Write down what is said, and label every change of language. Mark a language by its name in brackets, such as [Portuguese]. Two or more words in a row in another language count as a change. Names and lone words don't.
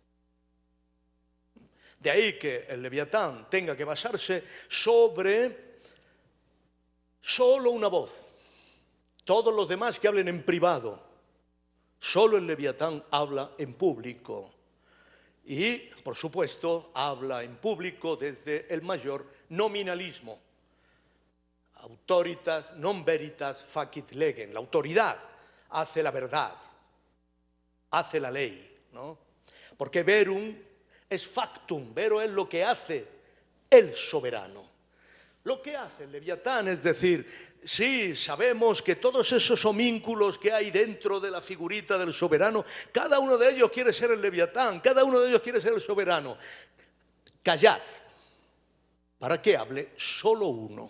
[Spanish] De ahí que el Leviatán tenga que basarse sobre solo una voz. Todos los demás que hablen en privado. Solo el Leviatán habla en público. Y, por supuesto, habla en público desde el mayor nominalismo. [Latin] Autoritas non veritas facit legem. [Spanish] La autoridad hace la verdad, hace la ley, ¿no? Porque [Latin] verum es factum, [Spanish] vero es lo que hace el soberano. Lo que hace el Leviatán, es decir, sí, sabemos que todos esos homínculos que hay dentro de la figurita del soberano, cada uno de ellos quiere ser el Leviatán, cada uno de ellos quiere ser el soberano. Callad, para que hable solo uno.